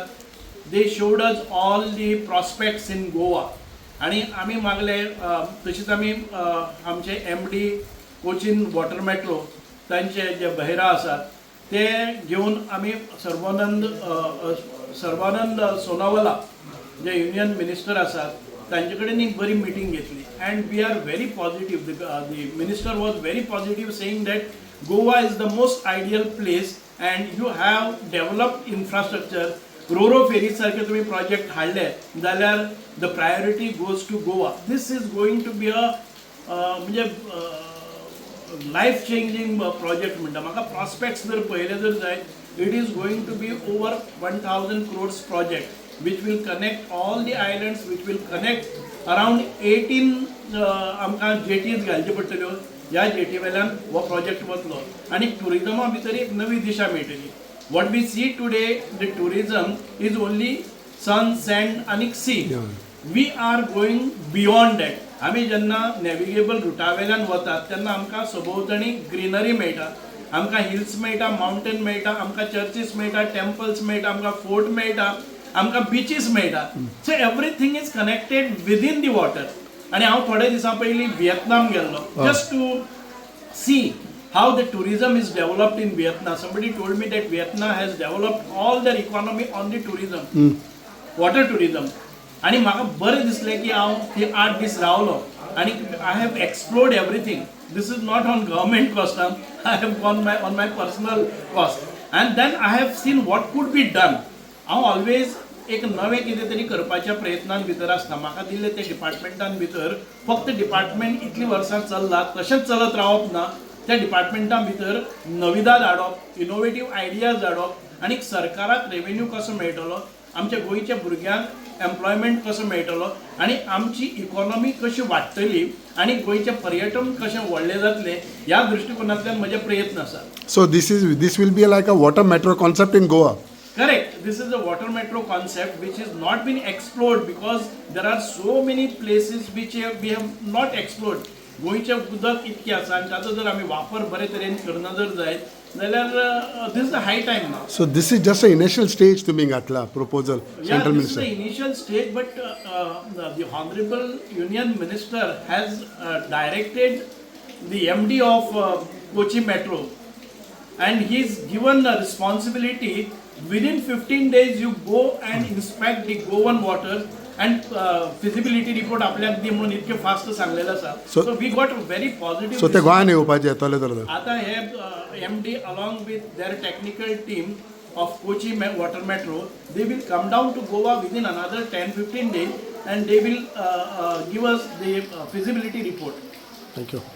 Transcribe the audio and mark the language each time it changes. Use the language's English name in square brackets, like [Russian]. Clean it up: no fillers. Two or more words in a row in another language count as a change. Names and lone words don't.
[English] they showed us all the prospects in Goa [Konkani] आनी आमी मागले तशीच आमी आमचे MD कोचीन वॉटर मेट्रो तांचे जे बहेरा आसात ते घेवन आमी सर्बानंद सोनोवाला जे [English] union minister [Konkani] आसात तांचे कडेन एक बरी मिटींग घेतली [English] and we are very positive. The minister was very positive saying that Goa is the most ideal place and you have developed infrastructure. [Konkani] रोरो फेरी सारखे तुम्ही प्रोजेक्ट हाडले जाल्यार [English] the priority goes to Goa. This is going to be a म्हणजे life changing project म्हणटा. [Konkani] म्हाका प्रॉस्पेक्ट्स जर पळयले जर जायत [English] इट इज गोइंग टू बी ओवर 1000 crores project which will connect all the islands, which will connect around 18 [Konkani] आमकां जेटीज घालच्यो पडटल्यो. ह्या जेटी वेल्यान हो प्रोजेक्ट वतलो आनी टुरिजमा भितर एक नवी दिशा मेळटली. [English] What we see today, the tourism is only sun, sand and sea. We are going beyond that. [Konkani] आम्ही जेन्ना नॅविगेबल रुटा वेल्यान वतात तेन्ना आमकां सभोवतणी ग्रीनरी मेळटा, आमकां हिल्स मेळटा, माउंटेन मेळटा, आमकां चर्चीस मेळटा, टेम्पल्स मेळटा, आमकां फोर्ट मेळटा, आमकां बीचीस मेळटा. [English] So everything is connected within the water. [Konkani] आनी हांव थोडे दिसां पयलीं व्हिएतनाम गेल्लो [English] just to see how the tourism is developed in Vietnam. Somebody told me that Vietnam has developed all their economy on the tourism, water tourism. [Konkani] आणि म्हाका बरें दिसलें की हांव थंय 8 दीस रावलो आनी [English] I have explored everything. This is not on government cost. I have gone on my personal cost. And then I have seen what could be done. [Konkani] हांव ऑलवेज एक नवें कितें तरी करपाच्या प्रयत्नान भितर आसता. म्हाका दिल्ले ते डिपार्टमेंटान भितर फक्त डिपार्टमेंट इतलीं वर्सां चल्ला तशेंच चलत रावप ना. त्या डिपार्टमेंटा भितर नविदाद हाडप, [English] innovative ideas [Konkani] हाडप आनी सरकाराक रेवेन्यू कसो मेळटलो, आमच्या गोंयच्या भुरग्यांक एम्प्लॉयमेंट कसो मेळटलो आनी आमची इकॉनॉमी कशी वाडटली आनी गोंयचें पर्यटन कशें व्हडलें जातलें ह्या दृश्टिकोनांतल्यान म्हजे प्रयत्न आसात. [English] So this will be like a water metro concept in Goa. Correct. This is a water metro concept which has not been explored because there are so many places which we have not explored. [Konkani] गोंयचें उदक इतकें आसा आनी ताचो जर आमी वापर बरे तरेन करना जर जायत जाल्यार [English] this is the high time now. So this is just an initial stage to being Atla proposal, Central This is Minister. the initial stage, but the Honorable Union Minister has directed the MD of Kochi Metro and he's given a responsibility within 15 days you go and inspect the Goan water and feasibility report [Konkani] आपल्याक दी म्हणून इतके फास्ट सांगलेलं आसा. [English] So we got a very positive. [Konkani] So ते गोंयान येवपाचे येतले तर आता हे [English] MD along with their technical team of Kochi water metro, they will come down to Goa within another 10-15 days and they will give us the feasibility report. Thank you.